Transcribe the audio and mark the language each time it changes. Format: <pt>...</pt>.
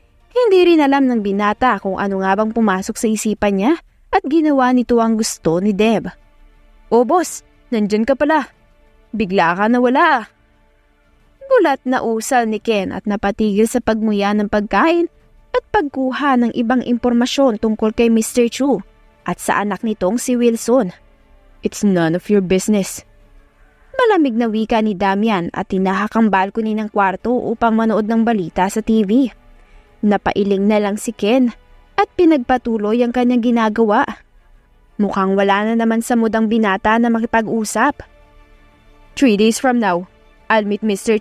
<tl>Hindi rin alam ng binata kung ano nga bang pumasok sa isipan niya at ginawa nito ang gusto ni Deb. O boss, nandyan ka pala. Bigla ka nawala. Gulat na usal ni Ken at napatigil sa pagmuya ng pagkain at pagkuha ng ibang impormasyon tungkol kay Mr. Chu at sa anak nitong si Wilson.</tl> <en>"It's none of your business."</en> <tl>Malamig na wika ni Damian at tinahak ang balcony ng kwarto upang manood ng balita sa TV. Napailing na lang si Ken at pinagpatuloy ang kanyang ginagawa. Mukhang wala na naman sa mood ang binata na makipag-usap.</tl> <en>3 days from now, I'll meet Mr.</en>